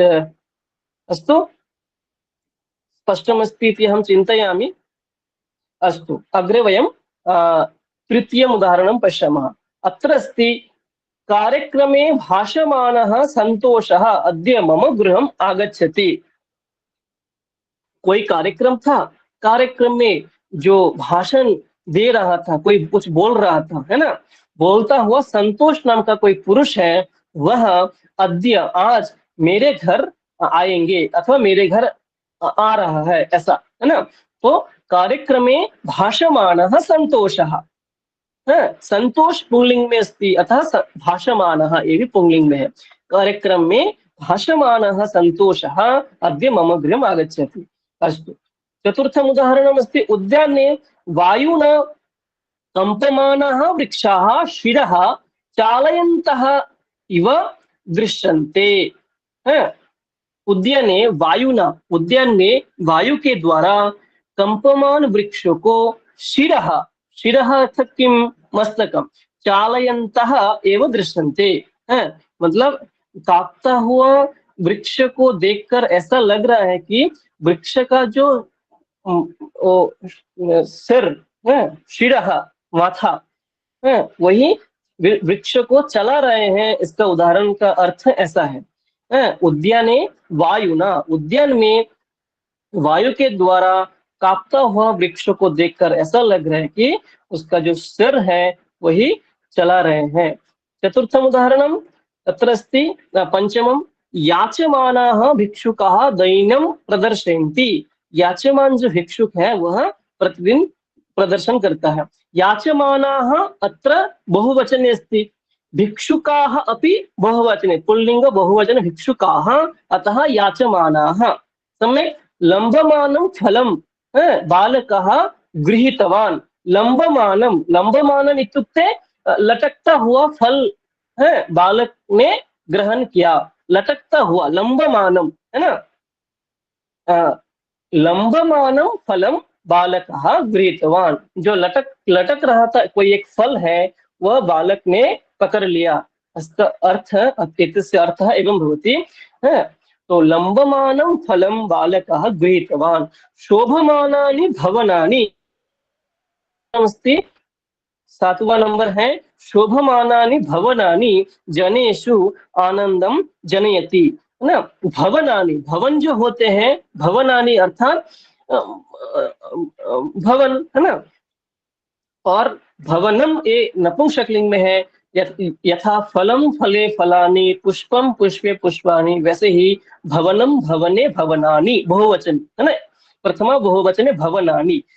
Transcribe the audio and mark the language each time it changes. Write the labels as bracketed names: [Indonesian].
[Sanskrit] अस्तु, स्पष्टमस्ति इति अहं चिन्तयामि। अस्तु, अग्रे वयं तृतीयम् उदाहरणं पश्यामः। अत्र अस्ति कार्यक्रमे भाषमानः संतोषः अद्य मम गृहम् आगच्छति। [Hindi] कोई कार्यक्रम था, कार्यक्रम में जो भाषण दे रहा था, कोई कुछ बोल रहा था, है ना, बोलता हुआ संतोष नाम का कोई पुरुष है, वह अद्य आज मेरे घर आएंगे अथवा मेरे घर आ रहा है, ऐसा है ना। तो कार्यक्रमे भाषमानः संतोषः, संतोष पुंलिंग में अस्ति, अतः भाषमानः ये भी पुंलिंग में है। [Sanskrit] कार्यक्रम में भाषमानः संतोषः अद्य मम गृहम् आगच्छति। अस्तु, चतुर्थम् उदाहरणम् अस्ति उद्याने वायुना कंपमानाः वृक्षाः शिरः चालयन्तः इव दृश्यन्ते। [Hindi] उद्याने वायुना, उद्यान में वायु के द्वारा कंपमान वृक्षों को शिरः, शिरः अर्थात किम, मस्तकम, [Sanskrit] चालयन्तः एव दृश्यन्ते, [Hindi] मतलब कांपता हुआ वृक्ष को देखकर ऐसा लग रहा है कि वृक्ष का जो सिर है, शिरः माथा, वही वृक्ष को चला रहे हैं। इसका उदाहरण का अर्थ ऐसा है, [Sanskrit] उद्याने वायुना, [Hindi] उद्यान में वायु के द्वारा कांपता हुआ वृक्ष को देखकर ऐसा लग रहा है कि उसका जो सिर है वही चला रहे हैं। [Sanskrit] चतुर्थम उदाहरणम तत्र अस्ति पंचमम याचमानाः भिक्षुकाः दैन्यं प्रदर्शयन्ति। [Hindi] याचमान जो भिक्षुक है वह प्रतिदिन प्रदर्शन करता है। [Sanskrit] याचमानाः अत्र बहुवचने अस्ति, भिक्षुकाः अपि बहुवचने, पुल्लिंग बहुवचन भिक्षुकाः, अतः याचमानाः। सम्यक्, लंबमानं फलं बालकः गृहीतवान्। [Hindi] लंबमानं, लंबमानम इत्युक्ते लटकता हुआ फल है, बालक ने ग्रहण किया, लटकता हुआ, लंबमानम, है ना। [Sanskrit] लंबमानम फलम बालकः गृहीतवान्, [Hindi] जो लटक रहा था कोई एक फल है, वह बालक ने पकड़ लिया। इसका अर्थ, [Sanskrit] एतस्य अर्थः एवं भवति, है। तो लंबमानं फलं बालकः गृहीतवान्। शोभमानानि भवनानि अस्ति, [Hindi] 7वां नंबर है, [Sanskrit] शोभमानानि भवनानि जनेषु आनंदम जनयति, [Hindi] है ना। भवनानि, भवन जो होते हैं, भवनानि अर्थात भवन, है ना। और भवनम ये नपुंसकलिंग में है, [Sanskrit] यथा फलम फले फलानि, पुष्पम पुष्पे पुष्पानि, [Hindi] वैसे ही भवनम भवने भवनानि, बहुवचन, है ना, [Sanskrit] प्रथमा बहुवचने भवनानि।